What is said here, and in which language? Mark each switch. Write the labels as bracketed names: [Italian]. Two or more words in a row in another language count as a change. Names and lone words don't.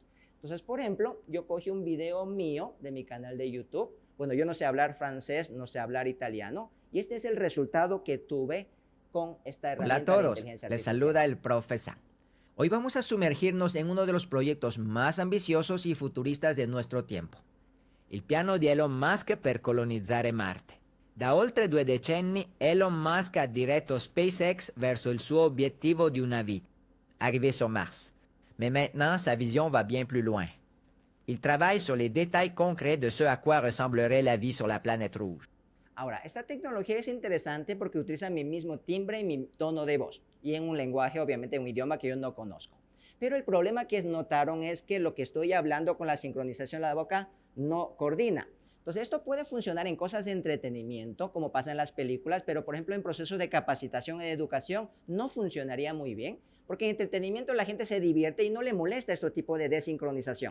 [Spanish] Entonces, por ejemplo, yo cogí un video mío de mi canal de YouTube. Bueno, yo no sé hablar francés, no sé hablar italiano, y este es el resultado que tuve con esta herramienta de inteligencia artificial. Hola a todos, les saluda el profe Sam. Hoy vamos a sumergirnos en uno de los proyectos más ambiziosos y futuristas de nuestro tiempo. [Italian] Il piano di Elon Musk per colonizzare Marte. Da oltre 2 decenni, Elon Musk ha diretto SpaceX verso il suo obiettivo di una vita, [French] arriver sur Mars. Mais maintenant, sa vision va bien plus loin. Il travaille sur les détails concrets de ce à quoi ressemblerait la vie sur la planète rouge. [Spanish] Ahora, esta tecnología es interesante porque utiliza mi mismo timbre y mi tono de voz, y en un lenguaje, obviamente, un idioma que yo no conozco. Pero el problema que notaron es que lo que estoy hablando con la sincronización de la boca no coordina. Entonces, esto puede funcionar en cosas de entretenimiento, como pasa en las películas, pero por ejemplo en procesos de capacitación y de educación no funcionaría muy bien, porque en entretenimiento la gente se divierte y no le molesta este tipo de desincronización.